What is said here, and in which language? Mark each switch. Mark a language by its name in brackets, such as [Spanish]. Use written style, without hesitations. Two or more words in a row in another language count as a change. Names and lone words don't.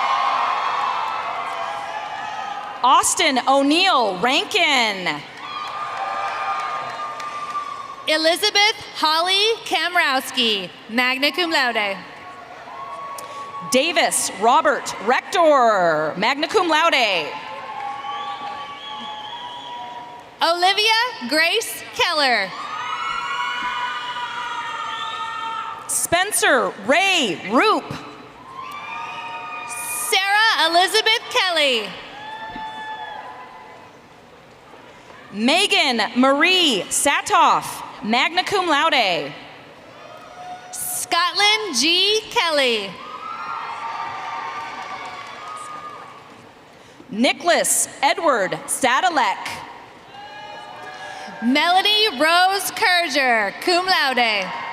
[English] Austin O'Neill Rankin. Elizabeth Holly Kamrowski, [Latin] magna cum laude. [English] Davis Robert Rector, [Latin] magna cum laude. [English] Olivia Grace Keller. Spencer Ray Roop. Sarah Elizabeth Kelly. Megan Marie Satoff, [Latin] magna cum laude. [English] Scotland G. Kelly. Nicholas Edward Sadalek. Melody Rose Kurger, [Latin] cum laude.